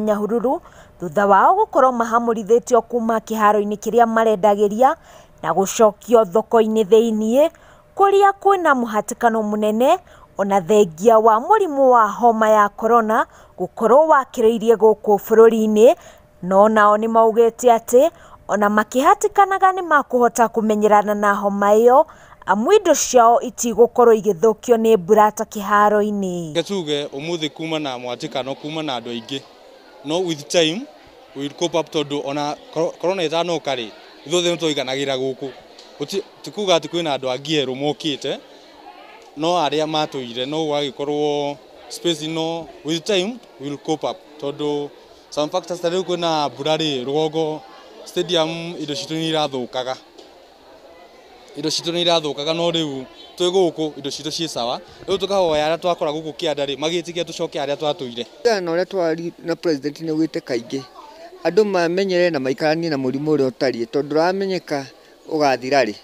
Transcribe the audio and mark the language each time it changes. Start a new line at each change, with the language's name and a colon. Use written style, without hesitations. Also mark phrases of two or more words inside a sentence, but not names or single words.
Kikuyu: Nyahururu thutha wao gũkorwo mahamũrithĩtio kuma kĩharo-inĩ kĩrĩa marendagĩria na gũcokio thoko-inĩ thĩiniĩ kũrĩa kwĩna mũhatĩkano mũnene ona thengia wa mũrimũ wa homa ya corona gũkorwo wakĩrĩirie gũkũ bũrũri-inĩ, no nao nĩ maugĩte atĩ ona makĩhatĩkanaga nĩ makũhota kũmenyerana na homa ĩyo, amu indo ciao itigũkorwo igĩthũkio nĩ mbura ta kĩharo-inĩ. Gatuge umuthi kuma na mũhatĩkano kuma na andũ aingĩ, no
English: with time we will cope up
Kikuyu: tondũ ona corona ĩtanoka rĩ ithuothe nĩtũiganagĩra gũkũ, tikuga atĩ kwĩna andũ angĩ erũ mokĩte, no arĩa matũire no gũgagĩkorwo space ino
English: with time we will cope up
Kikuyu: tondũ
English: some factors
Kikuyu: ta rĩu kwĩna mbura rĩ rũgongo stadium indo citũ nĩ irathũkaga. Indo citũ nĩ irathũkaga, no rĩu twĩ gũkũ indo citũ ciĩ sawa, rĩu tũkahoya arĩa twakora gũkũ kĩanda rĩ magĩtĩkia tũcoke arĩa twatũire. Na ũrĩa twari na president nĩ augĩte kaingĩ andũ mamenyere na maikaranie na mũrimũ ũrĩa ũtariĩ tondũ ũramenyeka ũgathira rĩ.